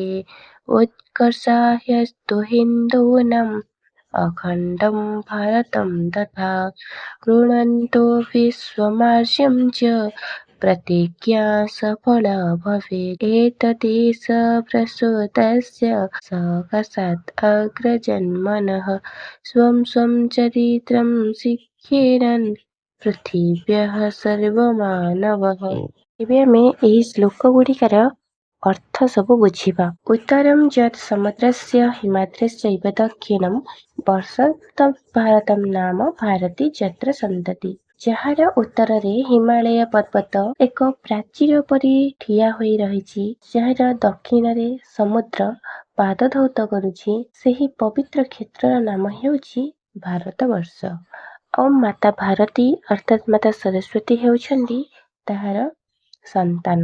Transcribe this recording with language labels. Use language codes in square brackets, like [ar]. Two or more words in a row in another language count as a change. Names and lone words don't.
[sa] उत्कर्षाह्यस्तु हिन्दूनाम् अखण्डं भारतं तथा गृह्णन्तो विश्वमार्यं च प्रतिज्ञा सफला भवेत् एतदेष प्रसूतस्य सकाशात् अग्रजन्मनः स्वं स्वं चरित्रं शिक्षेरन् पृथिव्यः सर्वमानवः। [or] ଏବେ ଆମେ ଏହି ଶ୍ଲୋକ ଗୁଡ଼ିକର ଅର୍ଥ ସବୁ ବୁଝିବା। [sa] उत्तरं यत् समुद्रस्य हिमाद्रश्चैव दक्षिणं वर्षं तत् भारतं नाम भारती यत्र सन्तति। [or] ଯାହାର ଉତ୍ତରରେ ହିମାଳୟ ପର୍ବତ ଏକ ପ୍ରାଚୀର ପରି ଠିଆ ହୋଇ ରହିଛି, ଯାହାର ଦକ୍ଷିଣରେ ସମୁଦ୍ର ପାଦ ଧୌତ କରୁଛି, ସେହି ପବିତ୍ର କ୍ଷେତ୍ରର ନାମ ହେଉଛି ଭାରତବର୍ଷ। ଆଉ ମାତା ଭାରତୀ ଅର୍ଥାତ୍ ମାତା ସରସ୍ୱତୀ ହେଉଛନ୍ତି ତାହାର ସନ୍ତାନ।